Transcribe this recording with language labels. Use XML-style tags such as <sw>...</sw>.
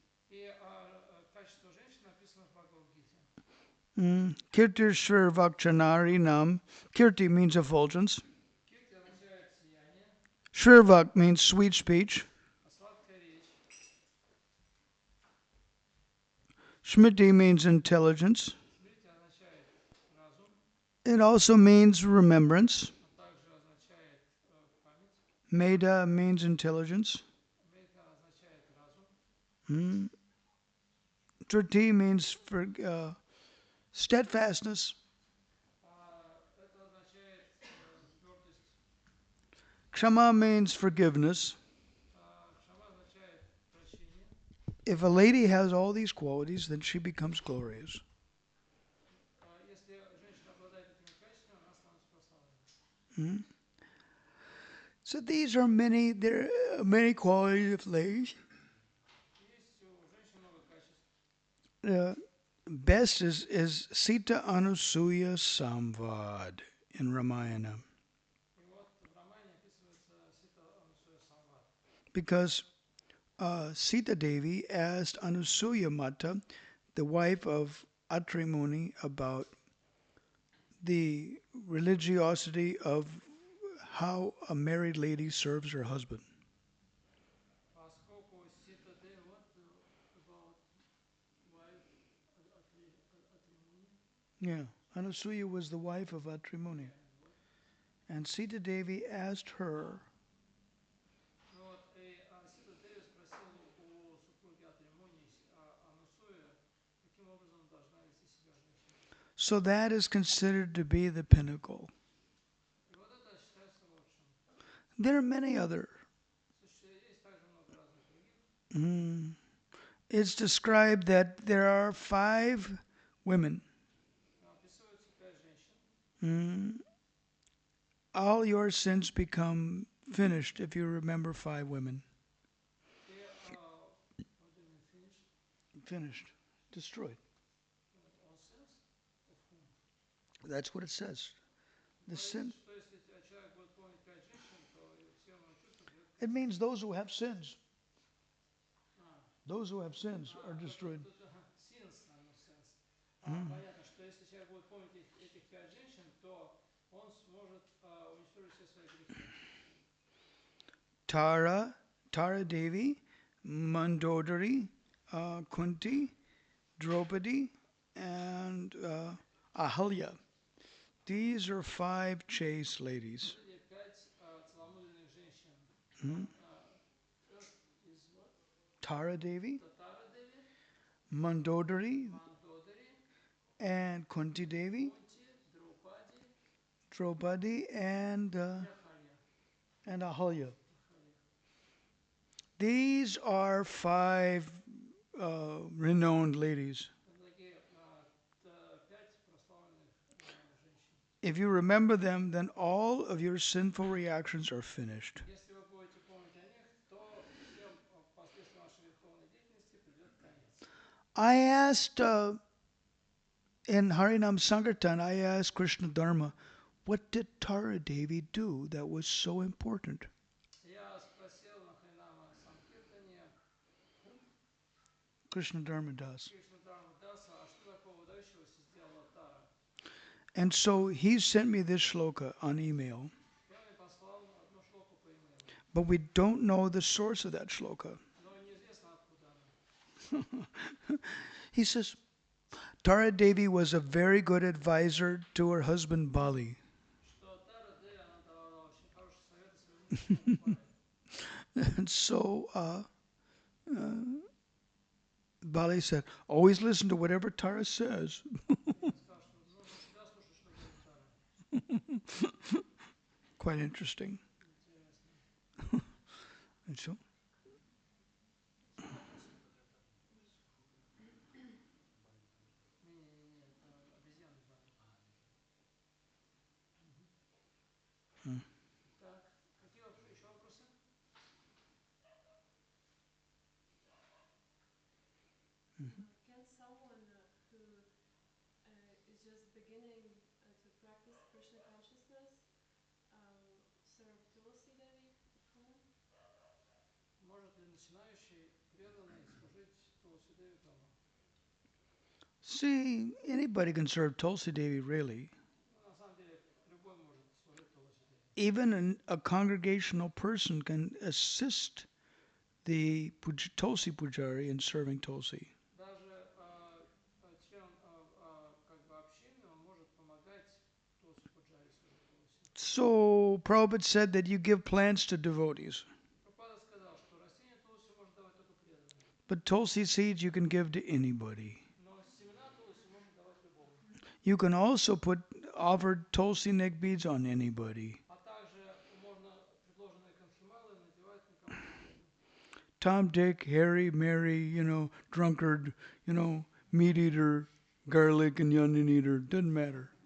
<ru>И качество женщин написано в Бхагавад-гите.</ru> <sa>Kirtir Shrir Vakchanari Nam.</sa> <en>Kirti means effulgence.</en> <ru>Кирти означает сияние,</ru> <en>Shrirvak means sweet speech.</en> <ru>а сладкая речь.</ru> <en>Smriti means intelligence.</en> <ru>Смрити означает разум,</ru> <en>It also means remembrance.</en> <ru>а также означает память.</ru> <en>Meda means intelligence.</en> <ru>Меда означает разум. Mm.</ru> <en>Triti means steadfastness.</en> <ru>Это означает твердость.</ru> <en>Kshama means forgiveness.</en> <ru>Кшама означает прощение.</ru> <en>If a lady has all these qualities, then she becomes glorious.</en> <ru>Если женщина обладает этими качествами, она становится прославленной. Mm.</ru> <en>So these are there are many qualities of ladies.</en> <ru>Есть у женщин много качеств.</ru> <en>The best is Sita Anusuya Samvad in Ramayana.</en> <ru>И вот в романе описывается Сита Анусуя Самвад.</ru> <en>Because Sita Devi asked Anusuya Mata, the wife of Atri Muni, about the religiosity of how a married lady serves her husband.</en> <ru>Поскольку Сита Деви,</ru> <en>what about wife Atrimuni? Yeah, Anusuya was the wife of Atri Yeah, Muni. and what? And Sita Devi asked her,</en> <ru>Ну вот, и Сита Деви спросила у супруги Атримуни, Анусуя, каким образом должна вести себя женщина.</ru> <en>so that is considered to be the pinnacle.</en> <ru>И вот это считается лучшим.</ru> <en>There are many other.</en> <ru>Есть также много разных других.</ru> <en>Mm, it's described that there are 5 women.</en> <ru>Описываются 5 женщин.</ru> <en>Mm, all your sins become finished if you remember 5 women. И what do you mean finished? Finished. Destroyed. All sins? Of whom? That's what it says. The sin.</en> <ru>Что если человек будет помнить 5 женщин, то все его чувства придут к</ru> <en>It</en> <ru>концу.</ru> <en>means those who have sins.</en> <ru>А,</ru> <en>Those who have sins are destroyed. тут sins, no sense.</en> <ru>Понятно, что если человек будет помнить этих 5 женщин, то он сможет уничтожить все свои грехи.</ru> <en>Tara Devi, Mandodari, Kunti, Draupadi, and Ahalya. These are 5 chaste ladies.</en> <ru>Вот эти 5 целомудренных женщин. Hmm?</ru> <en>First is what? Tara Devi,</en> <ru>Татара Деви,</ru> <en>Mandodari,</en> <ru>Мандодари,</ru> <en>and Kunti Devi,</en> <ru>Кунти, Драупади и Ахарья.</ru> <en>and Ahalya.</en> <ru>Ахарья.</ru> <en>These are 5 renowned ladies.</en> <ru>Это такие 5 прославленных женщин.</ru> <en>If you remember them, then all of your sinful reactions are finished.</en> <ru>Если вы будете помнить о них, то всем последствиям вашей греховной деятельности придет конец.</ru> <en>I asked in Harinam Sankirtan, I asked Krishna Dharma, what did Tara Devi do that was so important?</en> <ru>Я спросил на Харинама Санкиртане,</ru> <en>Krishna Dharma does.</en> <ru>Кришна Дharma Даса, а что такого выдающегося сделала Тара?</ru> <en>And so he sent me this shloka on email.</en> <ru>И он мне послал одну шлоку по имейлу.</ru> <en>But we don't know the source of that shloka.</en> <ru>Но неизвестно, откуда она.</ru> <en>He says, Tara Devi was a very good advisor to her husband Bali.</en> <ru>Что Тара Деви, она давала очень хорошие советы своему мужу Бали.</ru> <en>And so Bali said, always listen to whatever Tara says.</en> <ru>И он сказал, что нужно всегда слушать, что говорит Тара.</ru> <en>Quite interesting.</en> <ru>Интересно.</ru> <en>And so,</en> <ru>Не-не-не, это обезьяны Бали. Так, какие еще вопросы?</ru> <en>Can someone just beginning to practice Krishna consciousness, serve Tulsi Devi at home?</en> <ru>Может ли начинающий преданный служить Тулси Деви дома?</ru> <en>See, anybody can serve Tulsi Devi, really.</en> <ru>Ну, на самом деле, любой может служить Тулси Деви.</ru> <en>Even a congregational person can assist the Tulsi Pujari in serving Tulsi.</en> <ru>Даже член как бы общины, он может помогать Тулси Пуджари служить Тулси.</ru> <en>So Prabhupada said that you give plants to devotees,</en> <ru>Прабхупада сказал, что растение Тулси может давать только преданным.</ru> <en>but Tulsi seeds you can give to anybody.</en> <ru>Но семена Тулси можно давать любому.</ru> <en>You can also put offered Tulsi neck beads on anybody.</en> <ru>А также можно предложенные канхималы надевать на кого угодно.</ru> <en>Tom, Dick, Harry, Mary, drunkard, meat eater, garlic and onion eater, doesn't matter.</en>